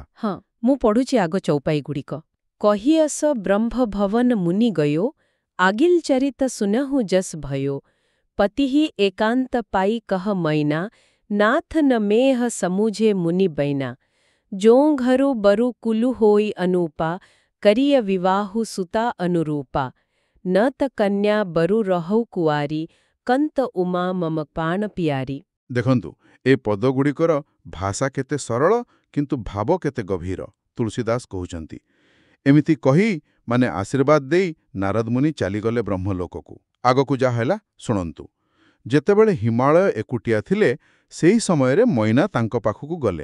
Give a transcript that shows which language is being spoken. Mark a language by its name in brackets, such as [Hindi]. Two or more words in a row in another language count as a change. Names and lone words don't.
[Odia] ହଁ, ମୁଁ ପଢ଼ୁଛି ଆଗ ଚଉପାଇଗୁଡ଼ିକ। [Awadhi] कहिअस ब्रह्म भवन मुनि गयो आगिल चरित सुनहु जस भयो पतिहि एकांत पाइ कह मैना नाथ न मैं समुझे मुनि बैना जौं घरु बरु कुलु होइ अनूपा करिय बिबाहु सुता अनुरूपा न त कन्या बरु रहौ कुआरी कंत उमा मम पाण पियारी। [Odia] ଦେଖନ୍ତୁ, ଏ ପଦଗୁଡ଼ିକର ଭାଷା କେତେ ସରଳ କିନ୍ତୁ ଭାବ କେତେ ଗଭୀର। ତୁଳସୀଦାସ କହୁଛନ୍ତି, ଏମିତି କହି ଆଶୀର୍ବାଦ ଦେଇ ନାରଦମୁନି ଚାଲିଗଲେ ବ୍ରହ୍ମଲୋକକୁ। ଆଗକୁ ଯାହା ହେଲା ଶୁଣନ୍ତୁ। ଯେତେବେଳେ ହିମାଳୟ ଏକୁଟିଆ ଥିଲେ, ସେହି ସମୟରେ ମୈନା ତାଙ୍କ ପାଖକୁ ଗଲେ।